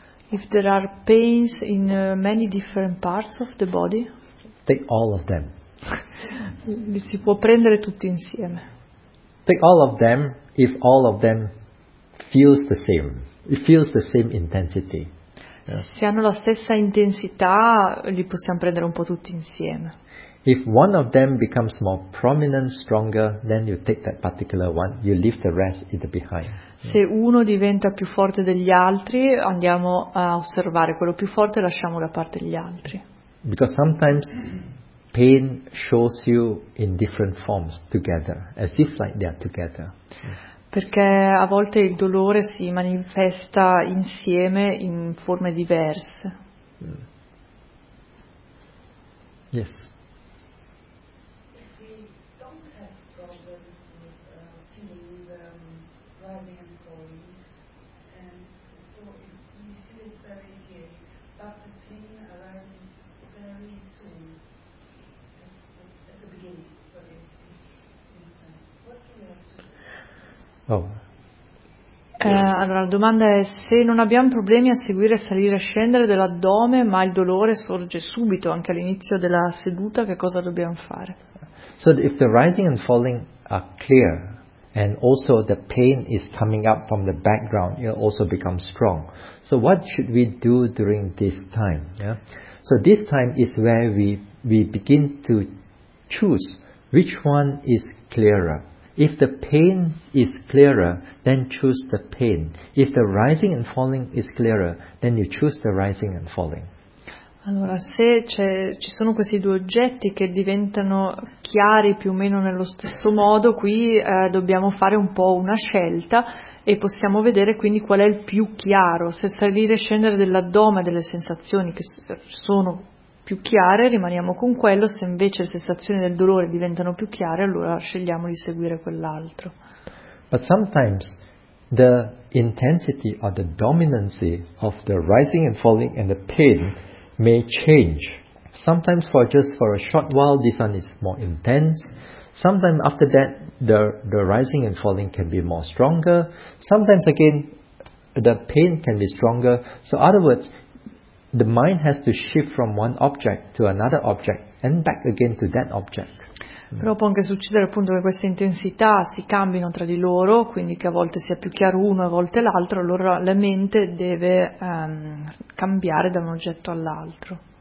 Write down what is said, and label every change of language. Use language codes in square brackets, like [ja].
[en] If there are pains in many different parts of the body, take all of them. [it] Si può prendere tutti insieme. [en] Take all of them if all of them feels the same. It feels the same intensity. [it] Se hanno la stessa intensità, li possiamo prendere un po' tutti insieme. [en] If one of them becomes more prominent, stronger, then you take that particular one, you leave the rest in the behind. [it] Se uno diventa più forte degli altri, andiamo a osservare quello più forte e lasciamo da parte gli altri. [en] Because sometimes pain shows you in different forms together, as if like they are together. [it] Perché a volte il dolore si manifesta insieme in forme diverse. [en] Yes. [it] Allora la domanda è: se non abbiamo problemi a seguire salire e scendere dell'addome, ma il dolore sorge subito anche all'inizio della seduta, che cosa dobbiamo fare? [en] So if the rising and falling are clear and also the pain is coming up from the background, it also becomes strong. So what should we do during this time? Yeah? So this time is where we begin to choose which one is clearer. If the pain is clearer, then choose the pain. If the rising and falling is clearer, then you choose the rising and falling. [it] Allora, se ci sono questi due oggetti che diventano chiari più o meno nello stesso modo, qui dobbiamo fare un po' una scelta e possiamo vedere quindi qual è il più chiaro. Se salire e scendere dell'addome, delle sensazioni che sono più chiare, rimaniamo con quello; se invece le sensazioni del dolore diventano più chiare, allora scegliamo di seguire quell'altro. But sometimes the intensity or the dominancy of the rising and falling and the pain may change. Sometimes for a short while this one is more intense. Sometimes after that the rising and falling can be more stronger. Sometimes again the pain can be stronger. So in other words, the mind has to shift from one object to another object and back again to that object. Però può anche succedere appunto che queste intensità si cambino tra di loro, quindi che a volte sia più chiaro uno e a volte l'altro, allora la mente deve cambiare da un oggetto all'altro.